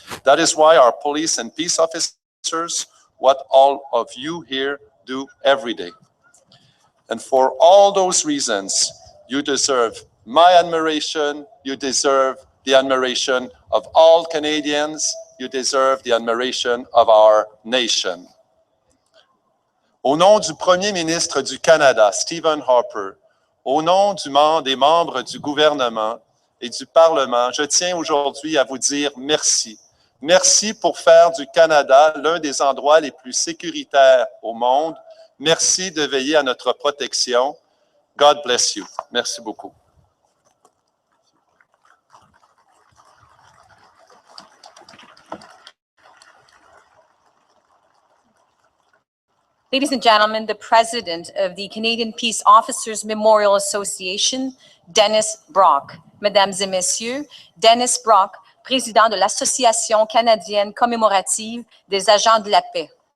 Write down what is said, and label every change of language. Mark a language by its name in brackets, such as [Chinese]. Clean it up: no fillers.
[English] That is why our police and peace officers, what all of you here do every day. And for all those reasons, you deserve my admiration, you deserve the admiration of all Canadians, you deserve the admiration of our nation. [French] Au nom du Premier ministre du Canada, Stephen Harper, au nom des membres du gouvernement et du Parlement, je tiens aujourd'hui à vous dire merci. Merci pour faire du Canada l'un des endroits les plus sécuritaires au monde. Merci de veiller à notre protection. [English] God bless you. [French] Merci beaucoup. [English] Ladies and gentlemen, the president of the Canadian Peace Officers Memorial Association, Dennis Brock. [French] Mesdames et messieurs, Dennis Brock, président de l'Association canadienne commémorative des agents de la paix.